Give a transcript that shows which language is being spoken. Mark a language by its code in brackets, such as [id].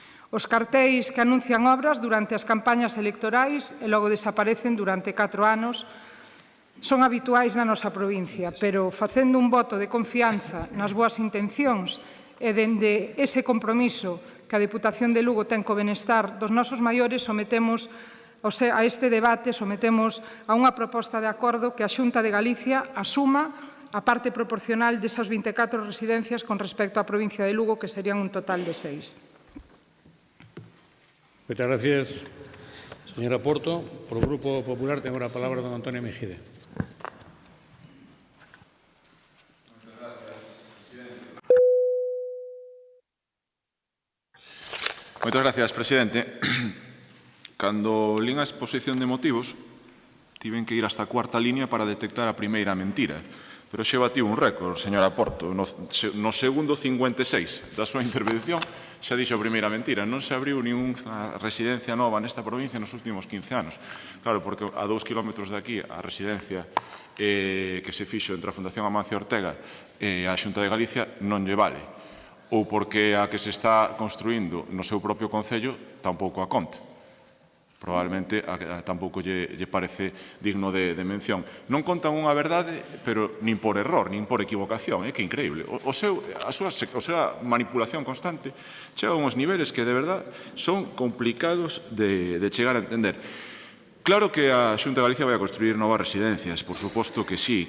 [gl] Os cartéis que anuncian obras durante as campañas electorais e logo desaparecen durante 4 anos son habituais na nosa provincia, pero facendo un voto de confianza nas boas intencións e dende ese compromiso que a Deputación de Lugo ten co benestar dos nosos maiores, sometemos a este debate, sometemos a unha proposta de acordo que a Xunta de Galicia asuma a parte proporcional desas 24 residencias con respecto á provincia de Lugo, que serían un total de 6. [es] Muchas gracias, señora Porto. Por el Grupo Popular tengo la palabra don Antonio Mejide. [gl] Moitas gracias, presidente. Cando lín a exposición de motivos, tiven que ir hasta a cuarta línea para detectar a primeira mentira. Pero xe batiu un récord, señora Porto. No segundo 56 da súa intervención xa dixo a primeira mentira. Non se abriu ninguna residencia nova nesta provincia nos últimos 15 anos. Claro, porque a 2 kilómetros de aquí a residencia que se fixo entre a Fundación Amancio Ortega e a Xunta de Galicia non lle vale. Ou porque a que se está construindo no seu propio concello tampouco a conta. Probablemente tampouco lle parece digno de mención. Non contan unha verdade, pero nin por error, nin por equivocación. É que é increíble. A súa manipulación constante chega a uns niveles que, de verdade, son complicados de chegar a entender. Claro que a Xunta de Galicia vai a construir novas residencias, por suposto que sí.